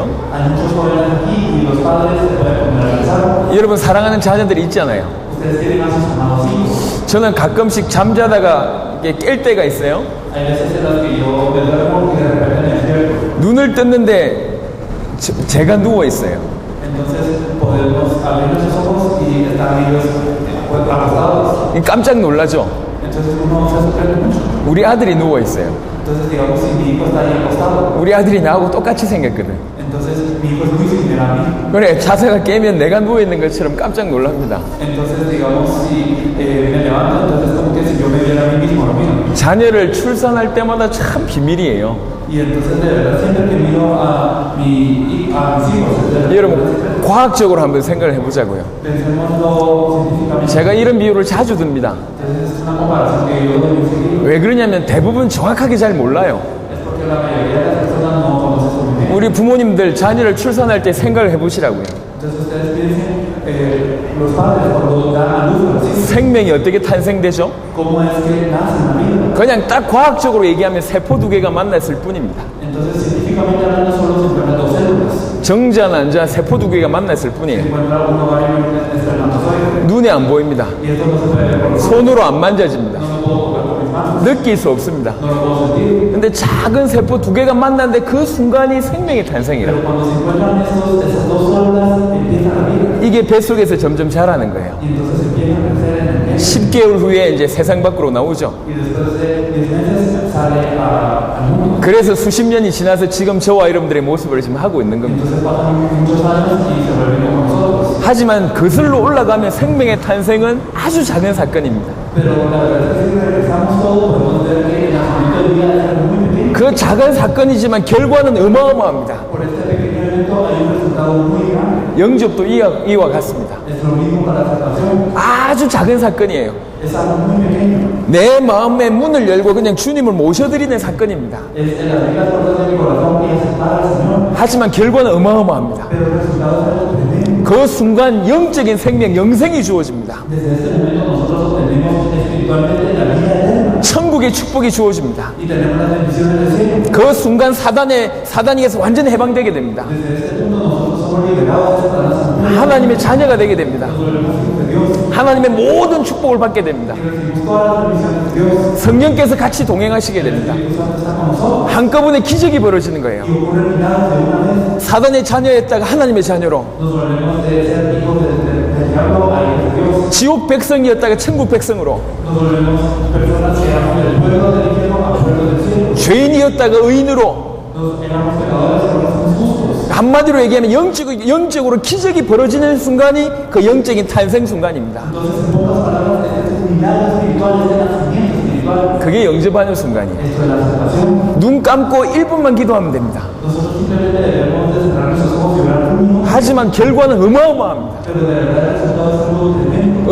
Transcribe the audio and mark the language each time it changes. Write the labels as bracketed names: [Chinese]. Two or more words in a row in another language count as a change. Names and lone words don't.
[Spanish] Hay muchos jóvenes aquí y los padres se pueden poner a pensar. [Korean] 여러분 사랑하는 자녀들이 있잖아요. [Spanish] Ustedes tienen a sus amados hijos. [Korean] 저는 가끔씩 잠자다가 이렇게 깰 때가 있어요. [Spanish] Hay veces en las que yo me duermo y de repente me despierto. [Korean] 눈을 떴는데 제가 누워 있어요. [Spanish] Entonces podemos abrir nuestros ojos y están ellos acostados. [Korean] 깜짝 놀라죠. [Spanish] Entonces uno se sorprende mucho. [Korean] 우리 아들이 누워 있어요. [Spanish] Entonces digamos si mi hijo está ahí acostado. [Korean] 우리 아들이 나하고 똑같이 생겼거든. [Spanish] Entonces mi hijo es muy similar a mí. [Korean] 그래 자세가 깨면 내가 누워 있는 것처럼 깜짝 놀랍니다. [Spanish] Entonces digamos si me levanto, entonces como que si yo me viera a mí mismo lo miro. [Korean] 자녀를 출산할 때마다 참 비밀이에요. [Spanish] Y entonces de verdad siempre que miro a mis hijos, es de verdad. [Korean] 여러분 과학적으로 한번 생각을 해보자고요. [Spanish] Pensémoslo científicamente. [Korean] 제가 이런 비유를 자주 듭니다. [Spanish] Entonces es una comparación que yo doy muy seguido. [Korean] 왜 그러냐면 대부분 정확하게 잘 몰라요. [Spanish] Es porque la mayoría de las personas no conocen eso muy bien. [Korean] 우리 부모님들 자녀를 출산할 때 생각을 해보시라고요. [Spanish] Entonces ustedes piensen, los padres cuando dan a luz a los hijos, [Korean] 생명이 어떻게 탄생되죠? [Spanish] ¿cómo es que nacen la vida? [Korean] 그냥 딱 과학적으로 얘기하면 세포 두 개가 만났을 뿐입니다. [Spanish] Entonces científicamente hablando solo se encuentran dos células. [Korean] 정자, 난자, 세포 두 개가 만났을 [Spanish] Se [Korean] 뿐이에요. [Spanish] encuentra uno varios espermatozoides. [Korean] 눈에 안 보입니다. [Spanish] Y esto no se puede ver por los ojos. [Korean] 손으로 안 만져집니다. [Spanish] No lo puedo tocar con mis manos. [Korean] 느낄 수 없습니다. [Spanish] No lo puedo sentir. [Korean] 근데 작은 세포 두 개가 만났는데 그 순간이 생명의 탄생이라. [Spanish] Pero cuando se encuentran esas dos células, empieza la vida. [Korean] 이게 뱃속에서 점점 자라는 거예요. [Spanish] Y entonces empiezan a crecer en el medio. [Korean] 10개월 후에 이제 세상 밖으로 나오죠. [Spanish] Y después de 10 meses sale al mundo. [Korean] 그래서 수십 년이 지나서 지금 저와 여러분들의 모습을 지금 하고 있는 겁니다. [Spanish] Entonces pasan muchos años y se vuelven como nosotros. [Korean] 하지만 거슬러 올라가면 생명의 탄생은 아주 작은 사건입니다. [Spanish] Pero la verdad es que si regresamos todo, podemos ver que el nacimiento de vida es algo muy pequeño. [Korean] 그 작은 사건이지만 결과는 어마어마합니다. [Spanish] Por este pequeño evento hay un resultado muy grande. [Korean] 영접도 이와 같습니다. [Spanish] Es lo mismo para la salvación. [Korean] 아주 작은 사건이에요. [Spanish] Es algo muy pequeño. [Korean] 내 마음의 문을 열고 그냥 주님을 모셔드리는 사건입니다. [Spanish] Es el abrir las puertas de mi corazón y aceptar al Señor. [Korean] 하지만 결과는 어마어마합니다. [Spanish] Pero el resultado es algo tremendo. [Korean] 그 순간 영적인 생명, 영생이 주어집니다. [Spanish] Desde este momento nosotros obtenemos espiritualmente la vida eterna. [Korean] 천국의 축복이 주어집니다. [Spanish] Y tenemos las bendiciones del cielo. [Korean] 그 순간 사단에게서 완전히 해방되게 됩니다. [Spanish] Desde este punto nosotros somos liberados de Satanás. [Korean] 하나님의 자녀가 되게 됩니다. [Spanish] Nos volvemos hijos de Dios. [Korean] 하나님의 모든 축복을 받게 됩니다. [Spanish] Y recibimos todas las bendiciones de Dios. [Korean] 성령께서 같이 동행하시게 됩니다. [Spanish] El Espíritu Santo está con nosotros. [Korean] 한꺼번에 기적이 벌어지는 거예요. [Spanish] Y ocurre milagros de una vez. [Korean] 사단의 자녀였다가 하나님의 자녀로, [Spanish] Nos volvemos de ser hijos del diablo a hijos de Dios. [Korean] 지옥 백성이었다가 천국 백성으로, [Spanish] Nos volvemos personas que éramos del pueblo del infierno al pueblo del cielo. [Korean] 죄인이었다가 의인으로, [Spanish] Nos éramos pecadores y ahora somos justos. [Korean] 한마디로 얘기하면 영적으로 기적이 벌어지는 순간이 그 영적인 탄생 순간입니다. [Spanish] Entonces, en pocas palabras, este es un milagro espiritual, es el nacimiento espiritual. [Korean] 그게 영접하는 순간이에요. [Spanish] Esto es la salvación. [Korean] 눈 감고 1분만 기도하면 됩니다. [Spanish] Nosotros simplemente debemos de cerrar nuestros ojos y orar un minuto. [Korean] 하지만 결과는 어마어마합니다. [Spanish] Pero de verdad el resultado es algo tremendo.